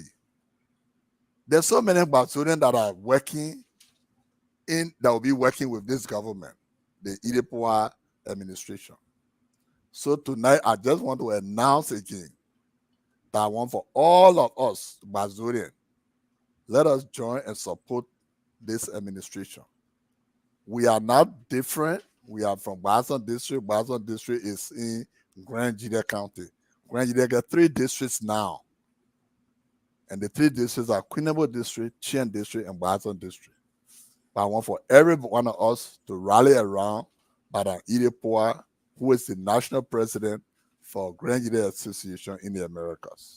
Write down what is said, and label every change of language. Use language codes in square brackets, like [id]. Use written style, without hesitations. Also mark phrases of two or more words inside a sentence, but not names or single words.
[en] There's so many GBARZONians that are working that will be working with this government, the IDEPOA administration. So tonight, I just want to announce again that I want for all of us, GBARZONians, let us join and support this administration. We are not different. We are from GBARZON district. GBARZON district is in Grand Jide County. Grand Jide got 3 districts now. And the 3 districts are Queenable district, Chien district, and GBARZON district. But I want for every one of us to rally around Madam IDEPOA, who is the national president for Grand Jide Association in the Americas.